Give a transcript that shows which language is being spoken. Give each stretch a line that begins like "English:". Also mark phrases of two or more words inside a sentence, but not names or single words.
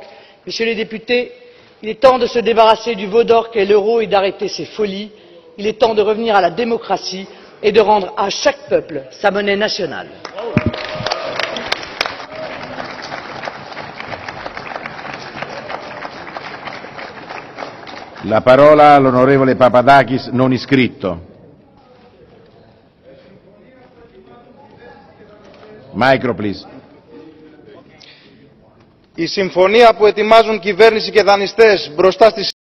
French: Messieurs les députés, il est temps de se débarrasser du veau d'or qu'est l'euro et d'arrêter ces folies. Il est temps de revenir à la démocratie et de rendre à chaque peuple sa monnaie nationale.
Italian: La parola all'onorevole Papadakis non iscritto.
English: Micro, please.
Greek: Η συμφωνία που ετοιμάζουν κυβέρνηση και δανειστές μπροστά στις